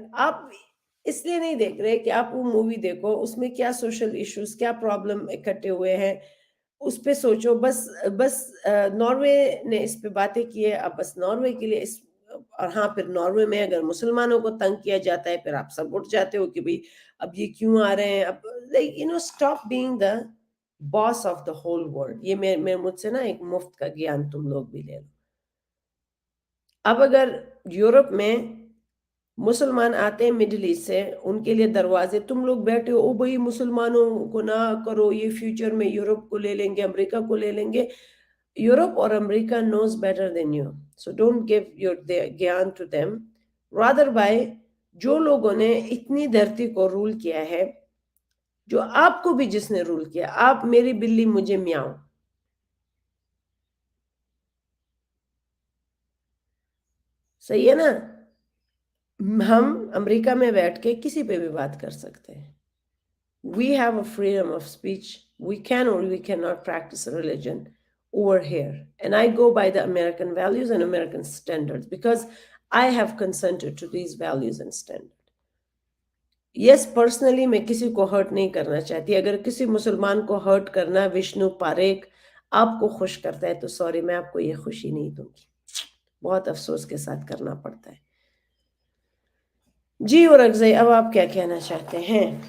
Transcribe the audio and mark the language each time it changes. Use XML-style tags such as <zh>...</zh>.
<ur>آپ اس لیے نہیں دیکھ رہے کہ آپ وہ مووی دیکھو اس میں کیا سوشل ایشوز کیا پرابلم اکٹھے ہوئے ہیں اس پہ سوچو. بس ناروے نے اس پہ باتیں کی ہے. اب بس ناروے کے لیے اور ہاں پھر ناروے میں اگر مسلمانوں کو تنگ کیا جاتا ہے پھر آپ سب اٹھ جاتے ہو کہ بھئی اب یہ کیوں آ رہے ہیں.</ur> <en>اب stop being the boss of the whole world.</en> <ur>یہ میں مجھ سے نا ایک مفت کا گیان تم لوگ بھی لے لو. اب اگر یورپ میں مسلمان آتے ہیں مڈل ایسٹ سے ان کے لیے دروازے تم لوگ بیٹھے ہو بھئی مسلمانوں کو نہ کرو یہ فیوچر میں یورپ کو لے لیں گے امریکہ کو لے لیں گے. یورپ اور امریکہ</ur> <en>knows better than you. So don't give your gyan to them. Rather by</en> <ur>جو لوگوں نے اتنی دھرتی کو رول کیا ہے جو آپ کو بھی جس نے رول کیا آپ میری بلی مجھے میاؤ. صحیح ہے نا. ہم امریکہ میں بیٹھ کے کسی پہ بھی بات کر سکتے ہیں.</ur> <en>We have a freedom of speech. We can or we cannot practice a religion over here. And I go by the American values and American standards because I have consented to these values and standards. Yes, personally</en> <ur>میں کسی کو hurt نہیں کرنا چاہتی. اگر کسی مسلمان کو ہرٹ کرنا وشنو پاریک آپ کو خوش کرتا ہے تو سوری میں آپ کو یہ خوشی نہیں دوں گی. بہت افسوس کے ساتھ کرنا پڑتا ہے. جی اور اگزئی اب آپ کیا کہنا چاہتے ہیں؟</ur>